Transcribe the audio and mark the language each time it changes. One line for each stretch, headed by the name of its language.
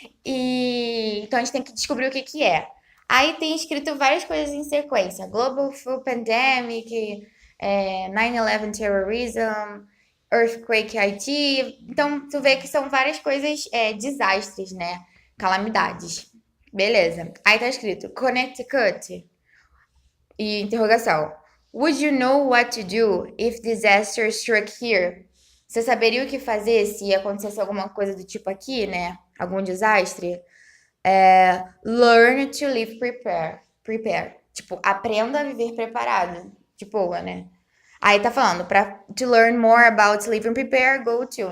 Portuguese: Então a gente tem que descobrir o que que é. Aí tem escrito várias coisas em sequência: Global Food Pandemic, 9/11 Terrorism, Earthquake Haiti. Então tu vê que são várias coisas, desastres, né? Calamidades. Beleza. Aí tá escrito Connecticut e interrogação.
English: Would you know what to do if disaster struck here?
Portuguese: Você saberia o que fazer se acontecesse alguma coisa do tipo aqui, né? Algum desastre?
English: Learn to live prepared. Prepare.
Portuguese: Tipo, aprenda a viver preparado. De boa, né? Aí tá falando,
English: to learn more about living prepared, go to.